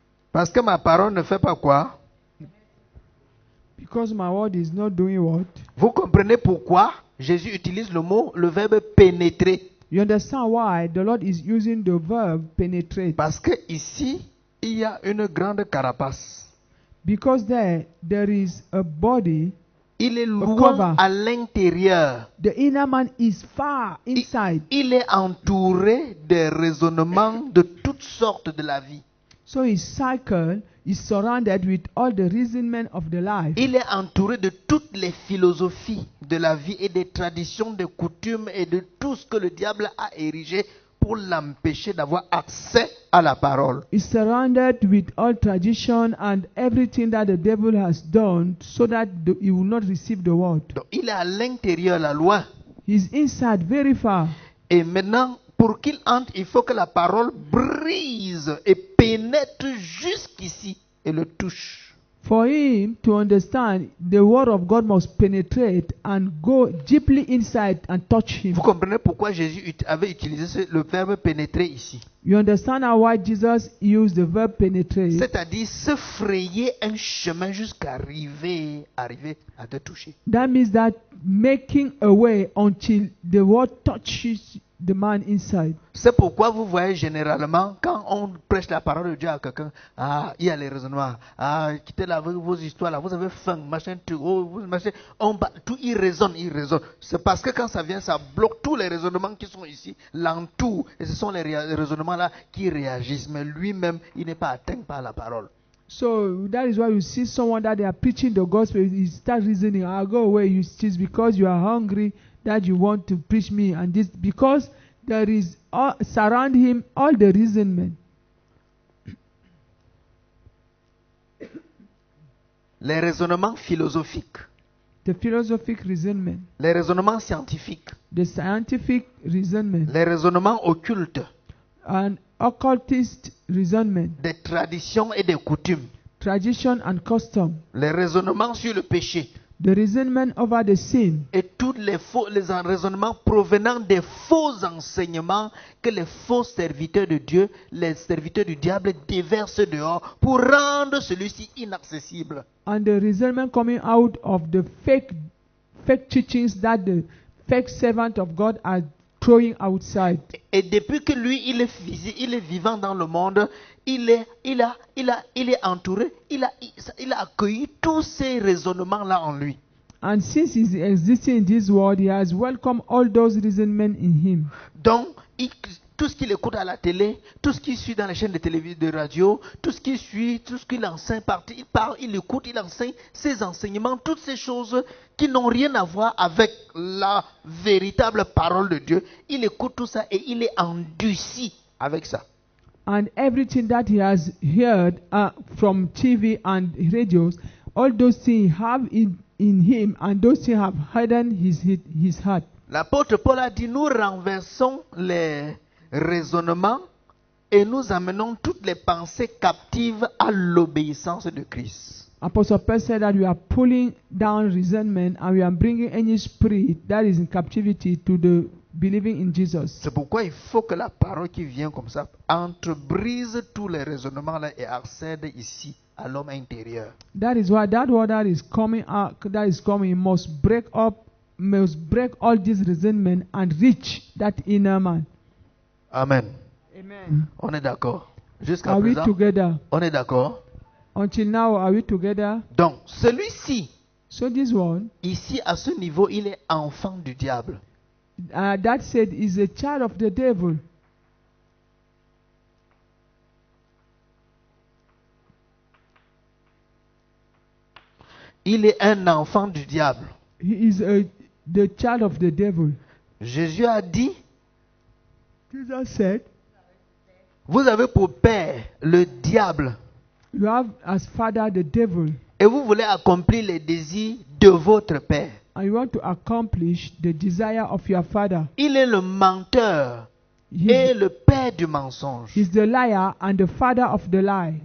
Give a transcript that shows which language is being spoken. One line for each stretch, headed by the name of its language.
French: Parce que ma parole ne fait pas quoi?
English: Because my word is not doing what?
French: Vous comprenez pourquoi Jésus utilise le verbe pénétrer?
English: You understand why the Lord is using the verb penetrate?
French: Parce que ici, il y a une grande carapace.
English: Because there is a body.
French: Il est loin à l'intérieur.
English: The inner man is far inside.
French: Il est entouré des raisonnements de toutes sortes de la vie.
English: So his cycle is surrounded with all the reasonment of the life.
French: Il est entouré de toutes les philosophies de la vie et des traditions, des coutumes et de tout ce que le diable a érigé pour l'empêcher d'avoir accès à la parole.
English: He's surrounded with all tradition and everything that the devil has done so that he will not receive the word.
French: Donc, il est à l'intérieur, là, loin.
English: He's inside, very far.
French: Et maintenant, pour qu'il entre, il faut que la parole brise et pénètre jusqu'ici et le touche.
English: For him to understand, the word of God must penetrate and go deeply inside and touch him.
French: Vous comprenez pourquoi Jésus avait utilisé le verbe pénétrer ici?
English: You understand now why Jesus used the verb penetrate?
French: C'est-à-dire se frayer un chemin jusqu'à arriver à te toucher.
English: That means that making a way until the word touches the man inside.
French: C'est pourquoi vous voyez généralement, quand on prêche la parole de Dieu à quelqu'un, il y a les raisonnements, quittez là, vos histoires là, vous avez faim, machin, machin, tout, il raisonne. C'est parce que quand ça vient, ça bloque tous les raisonnements qui sont ici, l'entour, et ce sont les raisonnements là qui réagissent, mais lui-même, il n'est pas atteint par la parole.
English: So that is why you see someone that they are preaching the gospel, you start reasoning, I'll go away, it's because you are hungry that you want to preach me, and this because there is surround him all the reasonment.
French: Les raisonnements philosophiques,
English: The philosophic reasonment,
French: les raisonnements scientifiques,
English: the scientific reasonment,
French: les raisonnements occultes,
English: and occultist reasonment,
French: des traditions et des coutumes,
English: tradition and custom,
French: les raisonnements sur le péché,
English: the reasonment over the sin,
French: et tous les raisonnements provenant des faux enseignements que les faux serviteurs de Dieu, les serviteurs du diable déversent dehors pour rendre celui-ci inaccessible.
English: and the reasonment coming out of the fake teachings that the fake servant of God are throwing outside.
French: Et depuis que lui, il est vivant dans le monde, il est entouré, il a accueilli tous ces raisonnements-là en lui.
English: And since he's existing in this world, he has welcomed all those reasonment in him.
French: Donc, tout ce qu'il écoute à la télé, tout ce qu'il suit dans les chaînes de télévision, de radio, tout ce qu'il suit, tout ce qu'il enseigne, il parle, il écoute, il enseigne ses enseignements, toutes ces choses qui n'ont rien à voir avec la véritable parole de Dieu. Il écoute tout ça et il est endurci avec ça.
English: And everything that he has heard from TV and radios, all those things have in him, and those things have hardened his heart.
French: L'apôtre Paul a dit, nous renversons les raisonnements et nous amenons toutes les pensées captives à l'obéissance de Christ.
English: Apostle Paul said that we are pulling down resentment and we are bringing any spirit that is in captivity to the believing in Jesus.
French: C'est pourquoi il faut que la parole qui vient comme ça entrebrise tous les raisonnements là et accède ici à l'homme intérieur.
English: That is why that word that is coming must break all this resentment and reach that inner man. Amen. Amen.
French: On est d'accord. Jusqu'à
English: Are we
French: présent,
English: together?
French: on est d'accord.
English: Until now, are we together?
French: Donc, celui-ci,
English: So this one,
French: ici à ce niveau, il est enfant du diable.
English: that said, is a child of the devil.
French: Il est un enfant du diable.
English: He is the child of the devil.
French: Jésus a dit,
English: Jesus said,
French: vous avez pour père le diable
English: you have as father the devil,
French: et vous voulez accomplir les désirs de votre père.
English: and you want to accomplish the desire of your father.
French: Il est le menteur et
English: He's,
French: le père du mensonge.
English: he's the liar and the father of the lie.